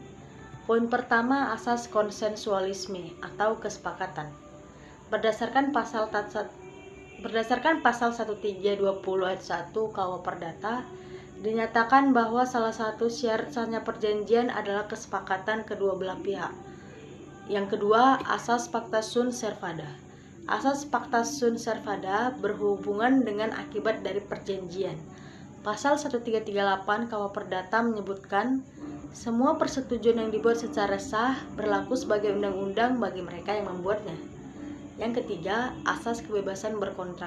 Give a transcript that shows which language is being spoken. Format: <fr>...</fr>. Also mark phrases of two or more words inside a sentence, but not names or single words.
<id>Poin pertama, asas konsensualisme atau kesepakatan. Berdasarkan pasal 1320 ayat 1 KUH Perdata, dinyatakan bahwa salah satu syarat sahnya perjanjian adalah kesepakatan kedua belah pihak. Yang kedua, asas</id> <la>pacta sunt servanda.</la> <id>Asas</id> <la>pacta sunt servanda</la> <id>berhubungan dengan akibat dari perjanjian. Pasal 1338 KUH Perdata menyebutkan semua persetujuan yang dibuat secara sah berlaku sebagai undang-undang bagi mereka yang membuatnya. Yang ketiga, asas kebebasan berkontrak.</id>